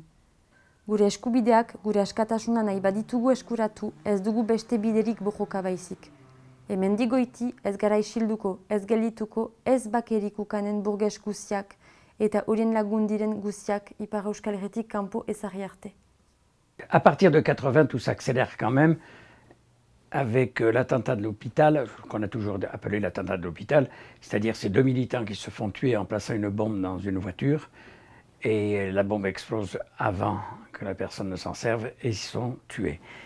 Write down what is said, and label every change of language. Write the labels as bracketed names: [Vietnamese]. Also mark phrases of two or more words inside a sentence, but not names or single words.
[Basque] Gure eskubideak, gure askatasuna nahi baditugu eskuratu, ez dugu beste biderik borroka baizik. Hemendik goiti ez gara isilduko, ez geldituko, ez bakerik ukanen burges guziak eta horien lagundiren guziak Ipar Euskal Herritik kanpo ezarri arte. [French] À partir de 80, tout s'accélère quand même avec l'attentat de l'hôpital, qu'on a toujours appelé l'attentat de l'hôpital, c'est-à-dire ces deux militants qui se font tuer en plaçant une bombe dans une voiture et la bombe explose avant que la personne ne s'en serve et ils sont tués.